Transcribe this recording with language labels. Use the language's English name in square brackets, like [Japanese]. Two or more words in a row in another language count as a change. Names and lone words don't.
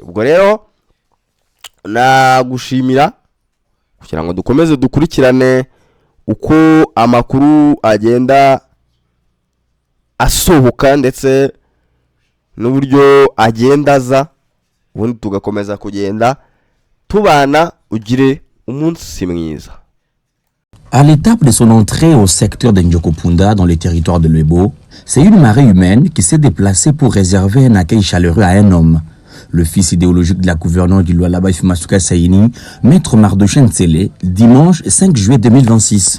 [Kinyarwanda] Ubwo rero nagushimira kugira ngo dukomeze dukurikirane uko amakuru agenda asohoka ndetse n'uburyo agenda aza, ubundi tugakomeza kugenda tubana. Ugire umunsi mwiza. [French] À l'étape de son entrée au secteur de Njokopunda dans le territoire de Lwebo, c'est une marée humaine qui s'est déplacée pour réserver un accueil chaleureux à un homme. Le fils idéologique de la gouverneure du Lualaba Fimasuka Saini, Maître Mardochène Tsele, dimanche 5 juillet 2026.